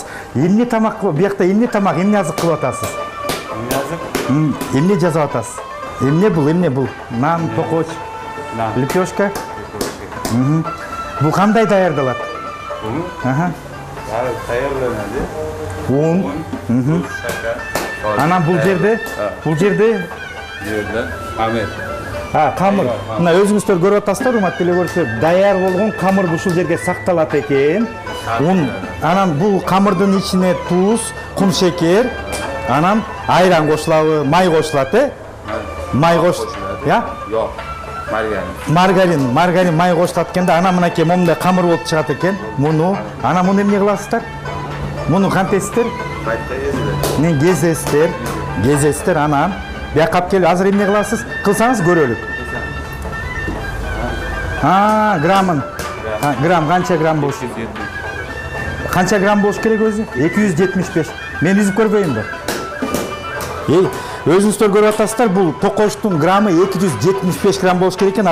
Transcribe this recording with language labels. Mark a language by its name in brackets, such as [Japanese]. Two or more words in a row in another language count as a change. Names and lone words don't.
[Kyrgyz] Эмне тамак, биякта эмне тамак, эмне азык кылып атасыз? Эмне жазып атасыз? Эмне бул? Нан, токоч, лепешка? Бул кандай даярдалат? Бул? Даярданады. [Uzbek] Un. tuz, shakar. [Kyrgyz] Анан бул жерде [Uzbek] Bu yerda xamir. [Kyrgyz] камыр. Мына өзүңүздөр көрүп атасыздар, урматтуу телегөрүүчүлөр, даяр болгон камыр ушул жерге сакталат экен. [Uzbek] Un. [Kyrgyz] Анан бул камырдын ичине туз, кум шекер, анан айран кошулабы, май кошулат, Май я? [Uzbek] Yo'q, margarin. [Kyrgyz] Маргарин, май кошулат экен да, анан мынакей момундай камыр болуп чыгат экен. Муну, анан муну эмне кыласыздар? Муну кантесиздер? [Uzbek] Baytda eziladi. [Kyrgyz] Кезесиздер, анан бияка алып келип азыр эмне кыласыз? Кылсаңыз көрөлүк. Граммын. Грамм канча грамм болуш? Канча грамм болуш керек өзү? 275. Мен үзүп көрбөйүнбү? Өзүңүздөр көрүп атасыздар, бул токоштун граммы 275 грамм болуш керек экен.